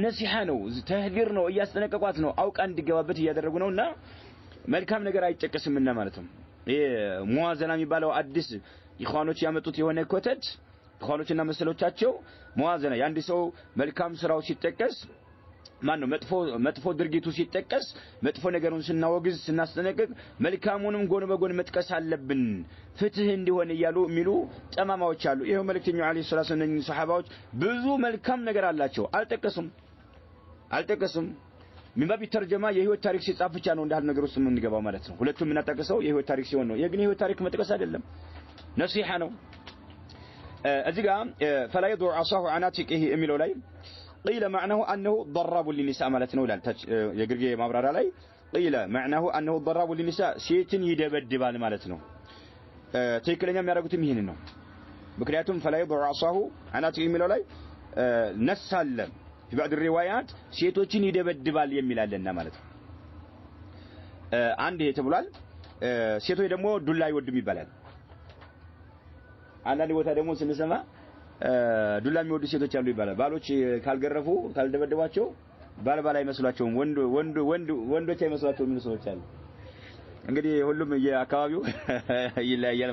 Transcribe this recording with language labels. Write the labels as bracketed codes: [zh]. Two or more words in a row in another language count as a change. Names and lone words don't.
[am] ነሲሃ ነው ተህዲር ነው እያስጠነቀቋት ነው አውቃ እንዲገባበት እያደረጉ ነውና መልካም ነገር አይጠቀስምና ማለት ነው ይሄ ሙዋዘና የሚባለው አዲስ ኢኽዋኖች ያመጡት የሆነ ኮተት ኢኽዋኖችና መሰሎቻቸው ሙዋዘና ያንዲ ሰው መልካም ስራው ሲጠቀስ ማን ነው መጥፎ ድርጊቱ ሲጠቀስ መጥፎ ነገሩን ስናወግዝ ስናስጠነቅቅ መልካሙንም ጎን በጎን መጥቀስ አለብን ፍትህ እንዲሆን ይያሉ የሚሉ ጠማማዎች አሉ ይሄው መልእክተኛው [ar] عليه الصلاة والسلام [am] ሱሐባዎች ብዙ መልካም ነገር አላቸው አልጠቀሱም ምንባብ ተርጀማ የህይወት ታሪክ ሲጻፍ ብቻ ነው እንዳል ነገር ውስጥ ምን እንገባው ማለት ነው ሁለቱም እናጣቀሰው የህይወት ታሪክ ሲሆን ነው የግን የህይወት ታሪክ መጥቀስ አይደለም ነሲሃ ነው እዚህ ጋር [ar] فلا يضع عصاه عناتقه [am] የሚለው ላይ [ar] قيل معناه انه ضراب للنساء [am] ማለት ነው ይላል የግርጌ ማብራሪያ ላይ [ar] قيل معناه انه ضراب للنساء [am] ሴትን ይደበድባል ማለት ነው ትክክለኛ የሚያደርጉትም ይሄን ነው ምክንያቱም [ar] فلا يضع عصاه عناتقه [am] የሚለው ላይ ነሳለ [ar] في بعض الروايات [am] ሴቶችን ይደበድባል የሚላለና ማለት ነው አንድ ይሄ ተብሏል ሴቶች ደግሞ ዱላ ይወድም ይባላል አንዳንድ ቦታ ደግሞ ስንሰማ ዱላ የሚወዱ ሴቶች አሉ ይባላል ባሎች ካልገረፉ ካልደበደባቸው ባልባላ አይመስላቸውም ወንዶች አይመስላቸውም ምን ሰዎች አሉ እንግዲህ ሁሉም የአካባቢው ይለያያል